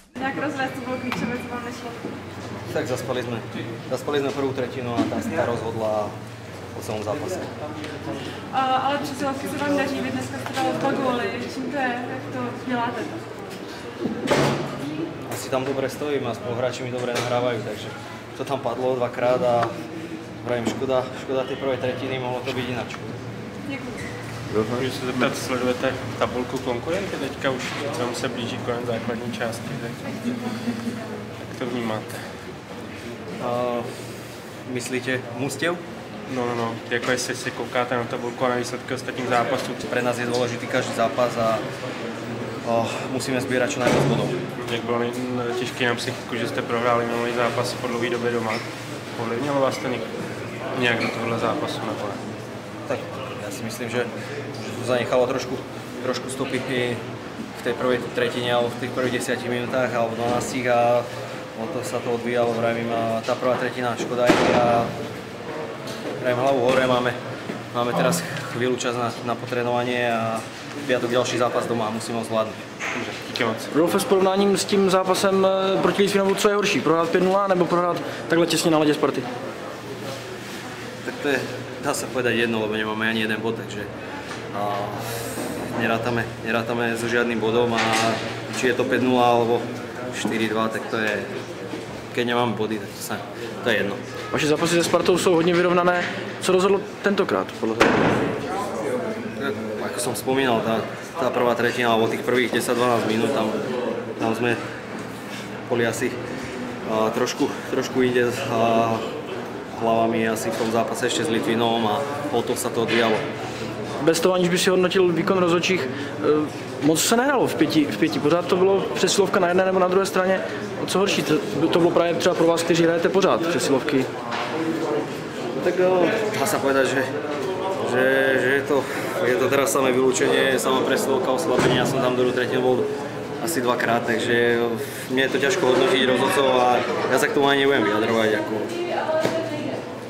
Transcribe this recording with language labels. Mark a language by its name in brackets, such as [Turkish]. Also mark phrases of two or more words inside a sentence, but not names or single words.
[Czech] nějak rozvést, co bylo klíčové, co vám nešlo? [Slovak] Tak zaspali jsme prvú tretinu a ta rozhodla o celom zápase. [Czech] Ale přesilovky se vám daří, vy dneska jste dali 2 góly, čím to je, jak to děláte? [Slovak] Asi tam dobre stojím a spoluhráči mi dobre nahrávajú, takže to tam padlo 2krát a vravím, škoda tej prvej tretiny, mohlo to byť ináč. [Czech] Děkuji. Můžu se zeptat, sledujete tabulku konkurenty? Teďka už se blíží konec základní části, tak jak to vnímáte? Myslíte Mustěv? No, jako jestli si koukáte na tabulku a na výsledky ostatních zápasů. [Slovak] Pre nás je dôležitý každý zápas a musíme sbírať čo najviac bodov. [Czech] Jak bylo těžké na psychiku, že jste prohráli minulý zápas po dlouhé době doma? Ovlivnilo vás to nějak do tohohle zápasu nebo ne? [Slovak] Tak ja si myslím, že to zanechalo trošku stopy v tej prvej tretine alebo v tých prvých 10 minútach alebo 12 a o to sa to odvíjalo, vravím, tá prvá tretina škoda je a vravím, hlavu hore, máme teraz chvíľu čas na potrénovanie a v piatok ďalší zápas doma a musíme ho zvládnuť. [Czech] Díky moc. Rolfe, s porovnáním s tím zápasem proti Litvinovu, co je horší? Prohrát 5-0 nebo prohrát takhle těsně na ledě Sparty? [Slovak] Tak to je, dá sa povedať jedno, lebo nemáme ani jeden bod, takže nerátame so žiadnym bodom a či je to 5-0 alebo 4-2, tak to je, keď nemáme body, tak to je jedno. [Czech] Vaše zápasy se Spartou jsou hodně vyrovnané. Co rozhodlo tentokrát podle toho? [Slovak] Ako som spomínal, tá prvá tretina, alebo tých prvých 10-12 minút, tam sme boli asi trošku inde hlavami asi v tom zápase ešte s Litvinom a o to sa to odvíjalo. [Czech] Bez toho, aniž by si hodnotil výkon rozhodčích, moc se nehrálo v pěti. Pořád to bylo přesilovka na jedné nebo na druhé straně. O co horší? To bylo právě třeba pro vás, kteří hrajete pořád přesilovky. [Slovak] Tak dá sa povedať, že je to teraz samé vylúčenie, samá presilovka, oslabenie. Ja som tam druhú tretinu bol asi 2krát, takže mne je to ťažko hodnotiť rozhodcov a ja sa k tomu ani nebudem vyjadrovať.